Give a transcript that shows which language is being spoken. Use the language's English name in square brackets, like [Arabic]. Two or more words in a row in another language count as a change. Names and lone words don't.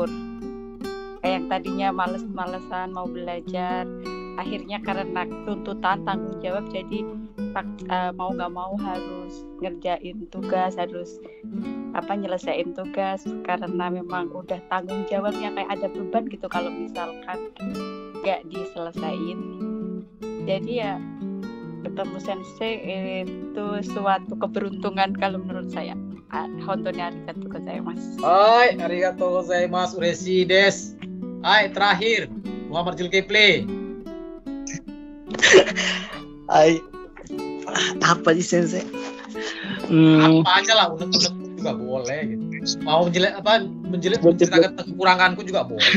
[Indonesian] Kayak yang tadinya males-malesan mau belajar, akhirnya karena tuntutan tanggung jawab jadi mau nggak mau harus ngerjain tugas, harus nyelesain tugas karena memang udah tanggung jawabnya kayak ada beban gitu kalau misalkan nggak diselesain. Jadi ya ketemu sensei itu suatu keberuntungan kalau menurut saya. [Japanese] 本当にありがとうございます. はい、ありがとうございます、嬉しいです. [Indonesian] Hai, terakhir Muhammad Zulkifli. Hai. Apa sih sensei? Apa aja lah, unek-unek juga boleh gitu. Mau menceritakan kekuranganku juga boleh.